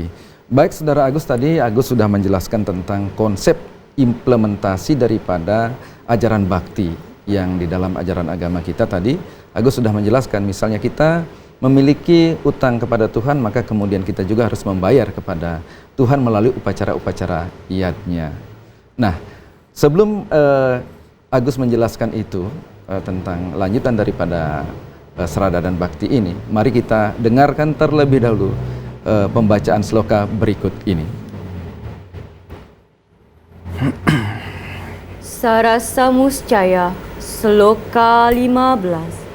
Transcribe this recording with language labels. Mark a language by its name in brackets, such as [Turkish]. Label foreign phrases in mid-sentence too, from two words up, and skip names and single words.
[Indonesian] Baik Saudara Agus, tadi Agus sudah menjelaskan tentang konsep implementasi daripada ajaran bakti yang di dalam ajaran agama kita tadi. Agus sudah menjelaskan, misalnya kita memiliki utang kepada Tuhan, maka kemudian kita juga harus membayar kepada Tuhan melalui upacara-upacara iadnya. Nah, sebelum Agus menjelaskan itu tentang lanjutan daripada serada dan bakti ini, mari kita dengarkan terlebih dahulu pembacaan sloka berikut ini. Sarasa Muscaya, sloka 15.